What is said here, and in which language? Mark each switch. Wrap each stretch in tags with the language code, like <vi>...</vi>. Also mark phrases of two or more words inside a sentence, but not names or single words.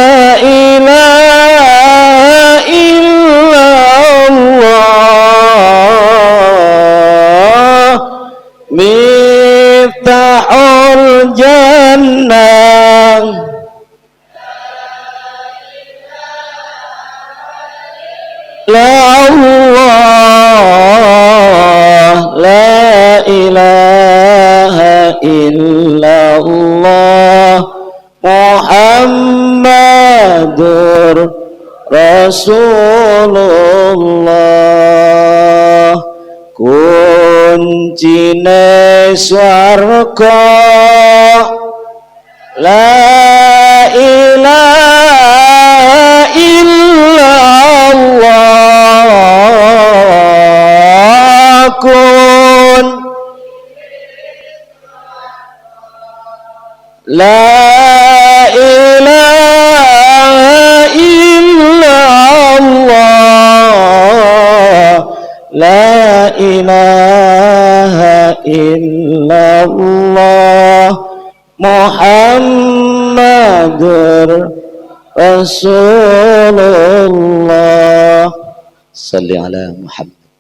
<ar>إله إلا الله مفتاح الجنة لا الله لا إله إلا الله محمد رسول الله</ar> <jv>kuncine swarga</jv> <ar>لا إله إلا الله كن لا إله إلا الله لا إله إلا الله محمد رسول الله صل على محمد.</ar>